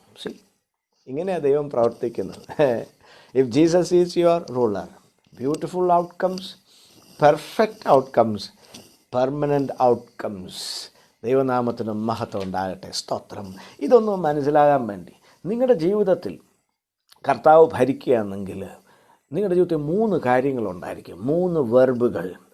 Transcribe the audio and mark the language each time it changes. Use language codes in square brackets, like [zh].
[ml] See, ഇങ്ങനെയാണ് ദൈവം പ്രവർത്തിക്കുന്നത്. [en] If Jesus is your ruler, beautiful outcomes, perfect outcomes, permanent outcomes. [ml] ദൈവനാമത്തിന് മഹത്വം ഉണ്ടാകട്ടെ. സ്തോത്രം. ഇതൊന്നും മനസ്സിലാകാൻ വേണ്ടി നിങ്ങളുടെ ജീവിതത്തിൽ കർത്താവ് ഭരിക്കുകയാണെങ്കിൽ നിങ്ങളുടെ ജീവിതത്തിൽ 3 കാര്യങ്ങളുണ്ടായിരിക്കും. 3 വെർബുകൾ.